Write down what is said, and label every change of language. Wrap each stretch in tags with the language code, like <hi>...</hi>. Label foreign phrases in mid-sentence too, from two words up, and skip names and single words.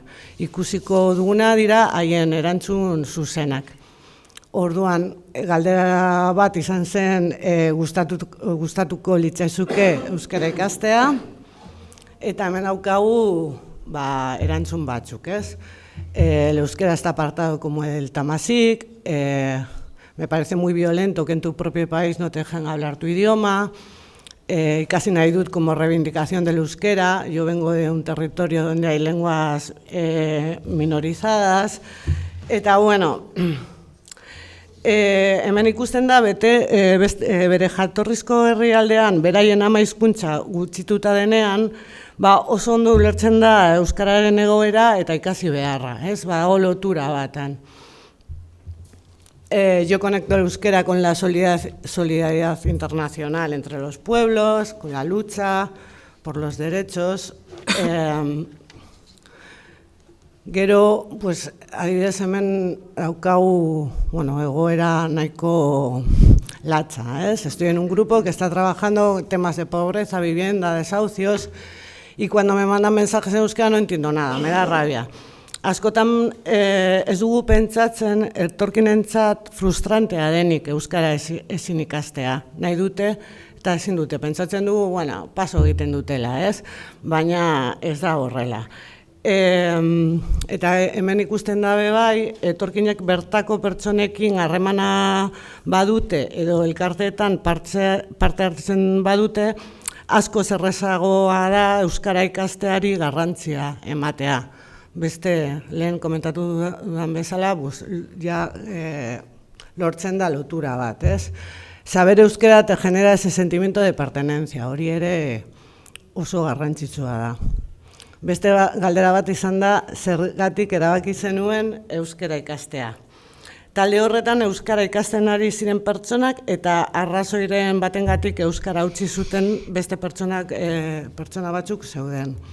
<eu>Ikusiko duguna dira haien erantzun zuzenak. Orduan, galdera bat izan zen gustatuko litzaizuke euskara ikastea, eta hemen daukagu erantzun batzuk, ez?</eu> <es>El euskera está apartado como el tamasik, me parece muy violento que en tu propio país no te dejen hablar tu idioma, casi</es> <eu>nahi dut</eu> <es>como reivindicación del euskera, yo vengo de un territorio donde hay lenguas minorizadas,</es> <eu>eta bueno, hemen ikusten da bere jatorrizko herrialdean beraien ama hizkuntza gutxituta denean, oso ondo ulertzen da euskararen egoera eta ikasi beharra, ez? Lotura batan.</eu> <es>Yo conecto el euskera con la solidaridad internacional entre los pueblos, con la lucha por los derechos.</es> <eu>Gero, pues, adibidez hemen daukagu, egoera nahiko latza, ¿es?</eu> <es>Estoy en un grupo que está trabajando temas de pobreza, vivienda, desahucios, y cuando me mandan mensajes en euskera no entiendo nada, me da rabia.</es> <eu>Askotan ez dugu pentsatzen etorkinentzat frustrantea denik euskara ezin ikastea. Nahi dute eta ezin dute. Pentsatzen dugu, paso egiten dutela, ez? Baina ez da horrela. Eta hemen ikusten dabe bai, etorkinek bertako pertsonekin harremana badute edo elkarteetan parte hartzen badute, asko errazagoa da euskara ikasteari garrantzia ematea. Beste lehen komentatu dudan bezala, lortzen da lotura bat, ez?</eu> <es>Saber euskera te genera ese sentimiento de pertenencia,</es> <eu>hori ere oso garrantzitsua da. Beste galdera bat izan da, zergatik erabaki zenuen euskara ikastea. Talde horretan euskara ikasten ari ziren pertsonak eta arrazoiren batengatik euskara utzi zuten beste pertsona batzuk zeuden.</eu>